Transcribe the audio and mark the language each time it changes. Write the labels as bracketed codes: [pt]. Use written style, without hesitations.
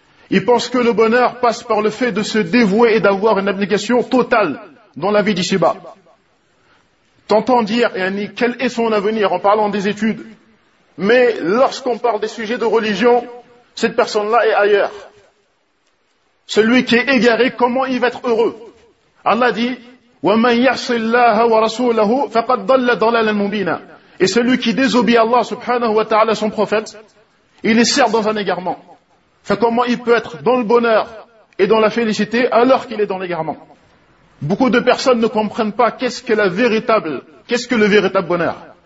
[fr] Ils pensent que le bonheur passe par le fait de se dévouer et d'avoir une abnégation totale dans la vie d'ici-bas. T'entends dire, yani, quel est son avenir en parlant des études. Mais lorsqu'on parle des sujets de religion, cette personne-là est ailleurs. Celui qui est égaré, comment il va être heureux? [ar] Allah dit: وَمَنْ يَعْصِ اللَّهَ وَرَسُولَهُ فَقَدْ ضَلَّ ضَلَالًا مُبِينًا. [fr] Et celui qui désobéit Allah subhanahu wa ta'ala, son prophète, il est certes dans un égarement. Fait comment il peut être dans le bonheur et dans la félicité alors qu'il est dans l'égarement? Beaucoup de personnes ne comprennent pas qu'est-ce que le véritable bonheur.